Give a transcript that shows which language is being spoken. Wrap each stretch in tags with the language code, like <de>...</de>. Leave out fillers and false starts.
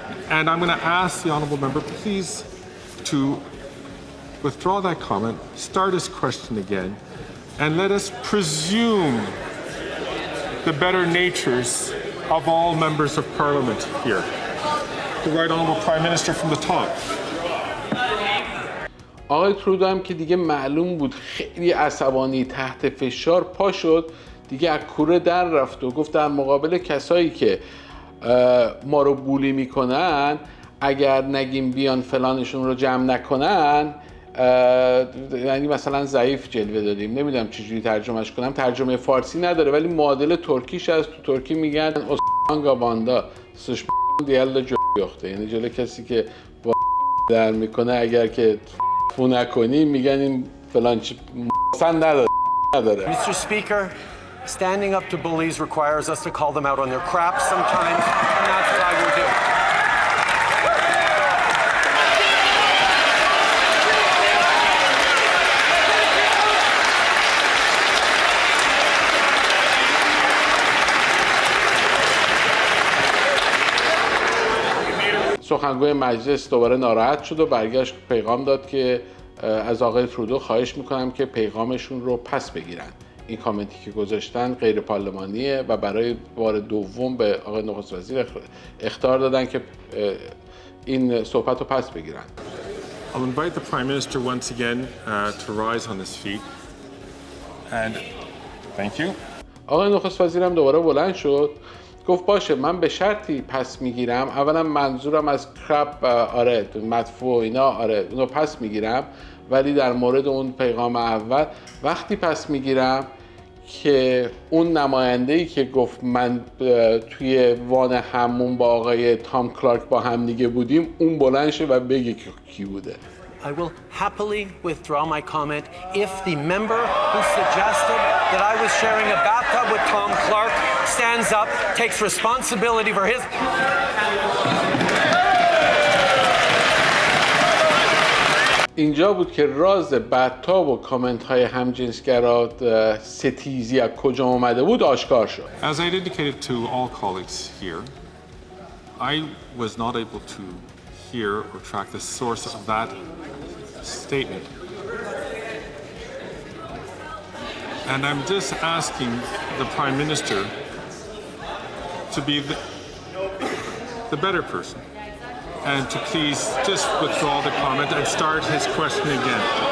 <en>And I'm going to ask the honourable member, please, to withdraw that comment, start his question again, and let us presume the better natures of all members of Parliament here. The Right Honourable Prime Minister from the top.</en> <fa>آقای ترودو هم که دیگه معلوم بود خیلی عصبانی تحت فشار پا شد دیگه از کوره در رفت و گفت در مقابل کسایی که ما رو بولی میکنن اگر نگیم بیان فلانشون رو جمع نکنن یعنی مثلا ضعیف جلوه دادیم. نمیدونم چجوری ترجمهش کنم، ترجمه فارسی نداره ولی معادل ترکیش از تو ترکی میگن اسپانگا باندا سش دیالا جوخته، یعنی جلو کسی که با در میکنه اگر که فو نکنی میگن این فلان چی نداره.</fa> <en>Mr. Speaker, standing up to bullies requires us to call them out on their crap sometimes, and that's what I will do.</en> <fa>سخنگوی مجلس دوباره ناراحت شد و برگشت پیغام داد که از آقای ترودو خواهش میکنم که پیغامشون رو پس بگیرن. این کامنتی که گذاشتن غیر پارلمانیه و برای بار دوم به آقای نخست وزیر اخطار دادن که این صحبت رو پس بگیرن.</fa> <en>I'll invite the Prime Minister once again to rise on his feet. And thank you.</en> <fa>آقای نخست وزیرم دوباره بلند شد گفت باشه من به شرطی پس میگیرم. اولا منظورم از کرپ آره مدفوع و اینا آره اونو پس میگیرم، ولی در مورد اون پیغام اول وقتی پس میگیرم که اون نماینده‌ای که گفت من توی وان همون با آقای تام کلارک با هم دیگه بودیم اون بلند شه و بگه کی بوده.</fa> <en>I will happily withdraw my comment if the member who suggested that I was sharing a bathtub with Tom Clark stands up, takes responsibility for his...</en> <fa>اینجا بود که راز بدتاب و کامنت های همجنسگرا ستیزی از کجا اومده بود آشکار شد.</fa> <en>As I indicated to all colleagues here, I was not able to hear or track the source of that statement. And I'm just asking the Prime Minister to be the better person and to please just withdraw the comment and start his question again.</en>